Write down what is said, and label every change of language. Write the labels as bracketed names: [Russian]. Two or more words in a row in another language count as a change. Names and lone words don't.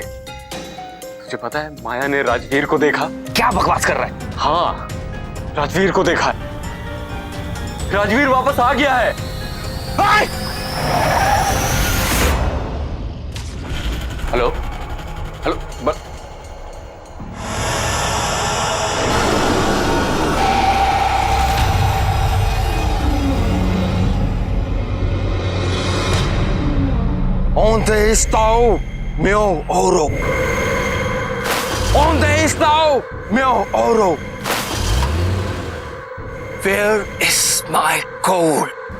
[Hindi] तुझे पता है माया ने राजवीर को देखा। क्या बकवास कर रहा है? हाँ, राजवीर को देखा है। राजवीर वापस आ गया है। [English] hello hello [Portuguese] Onde está o meu ouro? Onde está o meu ouro? [English] Where is my gold?